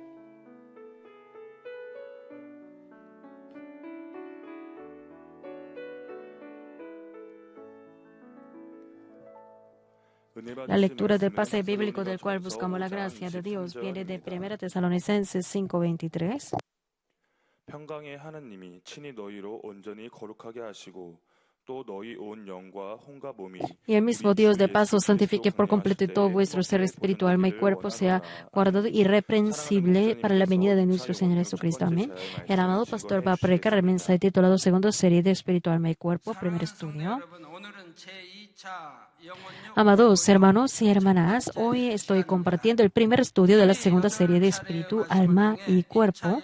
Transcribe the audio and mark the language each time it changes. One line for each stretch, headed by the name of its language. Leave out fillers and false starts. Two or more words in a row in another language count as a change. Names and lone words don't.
Spanish: La lectura del pasaje bíblico del cual buscamos la gracia de Dios viene de 1 Tesalonicenses 5:23.
Korean: 평강의 하나님이 친히 너희로 온전히 거룩하게 하시고 또 너희 온 영과 혼과 몸이
Spanish: Y el mismo Dios de paz os santifique por completo y todo vuestro ser espiritual, alma y cuerpo sea guardado irreprensible para la venida de nuestro Señor Jesucristo. Amén. El amado pastor va a predicar el mensaje titulado Segunda serie de Espíritu, alma y cuerpo, primer estudio. Amados hermanos y hermanas, hoy estoy compartiendo el primer estudio de la segunda serie de Espíritu, Alma y Cuerpo.